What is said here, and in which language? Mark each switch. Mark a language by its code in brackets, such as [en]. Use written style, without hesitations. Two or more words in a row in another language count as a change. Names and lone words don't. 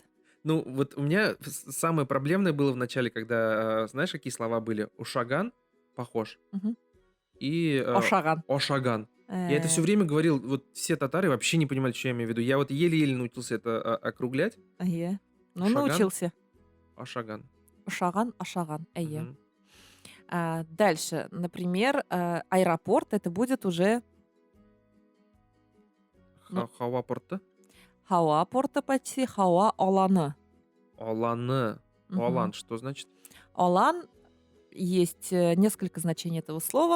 [ru] Ну, вот у меня самое проблемное было в начале, когда, знаешь, какие слова были? Ушаган, похож, Мгм. и Ошаган. ошаган. Я это все время говорил, вот все татары вообще не понимали, что я имею в виду. Я вот еле-еле научился это округлять. Эйе. Ну, Ошаган. научился. Ошаган. [tt] Ошаган, ошаган. Эйе. [ru] Мгм. Дальше, например, аэропорт это будет уже Ну. [tt] Хауа-порты. хауа порта почти, хауа аланы. Оланы. [ru] Мгм. Олан, что значит? Алан есть несколько значений этого слова.